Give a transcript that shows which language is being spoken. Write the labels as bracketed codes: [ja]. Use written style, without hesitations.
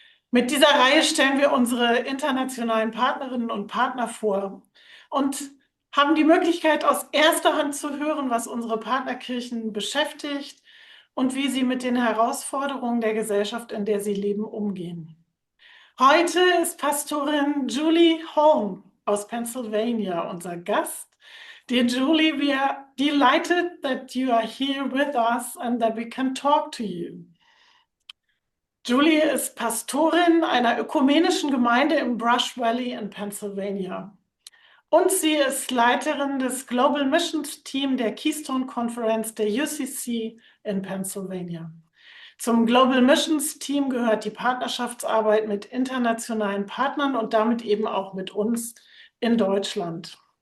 [de] Mit dieser Reihe stellen wir unsere internationalen Partnerinnen und Partner vor und haben die Möglichkeit, aus erster Hand zu hören, was unsere Partnerkirchen beschäftigt und wie sie mit den Herausforderungen der Gesellschaft, in der sie leben, umgehen. Heute ist Pastorin Julie Holm aus Pennsylvania unser Gast. [en] Dear Julie, we are delighted that you are here with us and that we can talk to you. [de] Julie ist Pastorin einer ökumenischen Gemeinde im Brush Valley in Pennsylvania. Und sie ist Leiterin des Global Missions Team der Keystone-Conference der UCC in Pennsylvania. Zum Global Missions Team gehört die Partnerschaftsarbeit mit internationalen Partnern und damit eben auch mit uns in Deutschland.